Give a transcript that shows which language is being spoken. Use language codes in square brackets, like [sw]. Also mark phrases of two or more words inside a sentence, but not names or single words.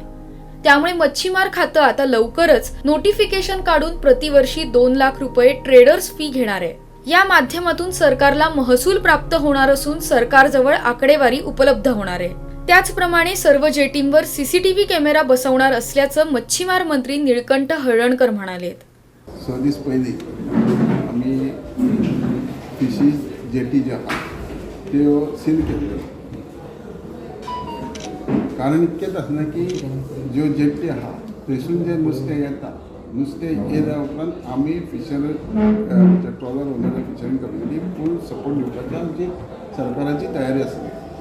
[mr] त्यामुळे मच्छीमार खातं आता लवकरच नोटिफिकेशन काढून प्रतिवर्षी 2 लाख रुपये [en] traders fee [mr] घेणार आहे। या माध्यमातून सरकारला महसूल प्राप्त होणार असून सरकारजवळ आकडेवारी उपलब्ध होणार आहे। त्याचप्रमाणे सर्व जेटींवर [en] CCTV camera [mr] बसवणार असल्याचं मच्छीमार मंत्री निळकंठ हळर्णकर म्हणाले। [kok] 6 दीस पयलीं आमी [en] fisheries jetty [kok] ज्यो आहा त्यो सील केल्ल्यो। कारण इतकेंच आसना की ज्यो जेटी आहा थंयसून जे नुस्तें येता, नुस्तें येयल्या उपरांत आमी [en] fisher trawler owner fishing community full support [kok] दिवपाची आमची सरकाराची तयारी आसली।